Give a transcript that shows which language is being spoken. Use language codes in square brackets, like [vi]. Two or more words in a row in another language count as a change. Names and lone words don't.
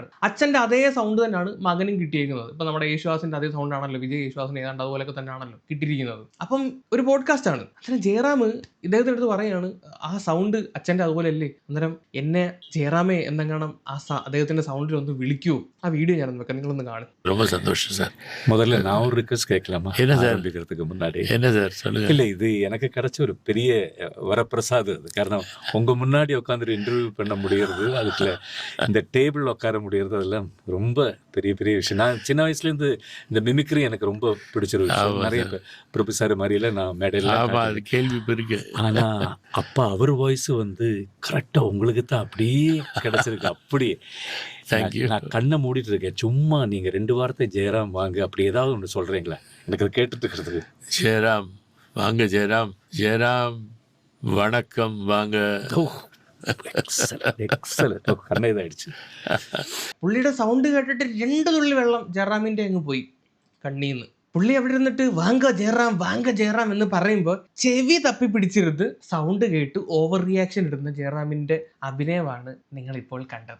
[ml] അച്ഛന്റെ അതേ സൗണ്ട് തന്നെയാണ് മകനും കിട്ടിയിരിക്കുന്നത്. ഇപ്പൊ നമ്മുടെ യേശുദാസിന്റെ അതേ സൗണ്ട് ആണല്ലോ വിജയ് യേശുദാസിന് ഏതാണ്ട് അതുപോലൊക്കെ തന്നെയാണല്ലോ കിട്ടിയിരിക്കുന്നത്. അപ്പം ഒരു പോഡ്കാസ്റ്റ് ആണ്. അച്ഛൻ ജയറാം ഇദ്ദേഹത്തിന്റെ അടുത്ത് പറയാണ്, ആ സൗണ്ട് അച്ഛന്റെ അതുപോലെ അല്ലേ, അന്നേരം എന്നെ ജയറാമേ എന്തെങ്കിലും അദ്ദേഹത്തിന്റെ സൗണ്ടിൽ ഒന്ന് വിളിക്കുവോ? ആ വീഡിയോ ഞാനൊന്ന് വെക്കാം, നിങ്ങളൊന്ന് കാണും. [ta] ரொம்ப சந்தோஷம் சார். முதல்ல நான் ஒரு ரிக்வெஸ்ட் கேட்கலாமா? என்ன சார்? ஆரம்பிக்கிறதுக்கு முன்னாடி. என்ன சார் சொல்லுங்க. இல்ல, இது எனக்கு கிடைச்ச ஒரு பெரிய வரப்பிரசாதம். அது காரணம், உங்க முன்னாடி உட்காந்து இன்டர்வியூ பண்ண முடியறது, அதுக்குள்ள இந்த டேபிள் உட்கார முடியறது, அதெல்லாம் ரொம்ப பெரிய பெரிய விஷயம். நான் சின்ன வயசுல இருந்து இந்த மிமிக்ரி எனக்கு ரொம்ப பிடிச்சிரு விஷயம். ஆமா நிறைய சார். ப்ரொஃபஸர் மாதிரில நான் மேடையில ஆமா, அது காட்டியிருக்கேன். கேள்வி இருக்கு. ஆனா அப்பா அவர் வாய்ஸ் வந்து கரெக்டா உங்களுக்கு தான் அப்படியே கிடைச்சிருக்கு. அப்படியே [en] Thank you. [ta] நான் கண்ணை மூடிட்டு இருக்கேன். சும்மா நீங்க 2 வார்த்தை ஜெயராம் வாங்க அப்படி ஏதாவது ஒன்று சொல்றீங்களா? எனக்கு அதை கேட்டுட்டு இருக்கிறதுக்கு. ஜெயராம் வாங்க, ஜெயராம். ஜெயராம் வணக்கம் வாங்க. [ml] എക്സലന്റ്. കണ്ണ ഇതായിടുച്ചു. പുള്ളിയുടെ സൗണ്ട് കേട്ടിട്ട് 2 തുള്ളി വെള്ളം ജയറാമിന്റെ അങ്ങ് പോയി കണ്ണീന്ന്. പുള്ളി അവിടെ ഇരുന്നിട്ട് വാങ്ക ജയറാം, വാങ്ക ജയറാം എന്ന് പറയുമ്പോൾ ചെവി തപ്പി പിടിച്ചിരുന്ന് സൗണ്ട് കേട്ട് ഓവർ റിയാക്ഷൻ ഇടുന്ന ജയറാമിന്റെ അഭിനയമാണ് നിങ്ങൾ ഇപ്പോൾ കണ്ടത്.